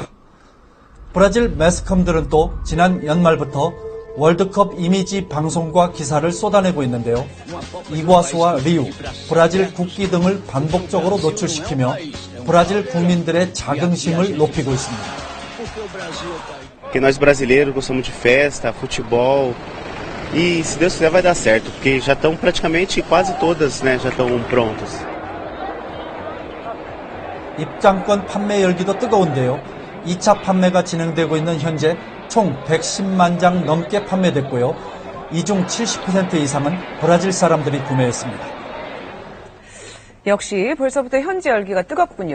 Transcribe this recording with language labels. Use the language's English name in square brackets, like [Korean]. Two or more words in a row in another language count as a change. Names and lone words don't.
[Korean] 브라질 매스컴들은 또 지난 연말부터 월드컵 이미지 방송과 기사를 쏟아내고 있는데요. 이과수와 리우, 브라질 국기 등을 반복적으로 노출시키며 브라질 국민들의 자긍심을 높이고 있습니다. [Portuguese] Porque nós brasileiros gostamos de festa, futebol e se Deus quiser vai dar certo, porque já estão praticamente quase todas, né, já estão prontas. [Korean] 입장권 판매 열기도 뜨거운데요. 2차 판매가 진행되고 있는 현재 총 110만 장 넘게 판매됐고요. 이 중 70% 이상은 브라질 사람들이 구매했습니다. 역시 벌써부터 현지 열기가 뜨겁군요.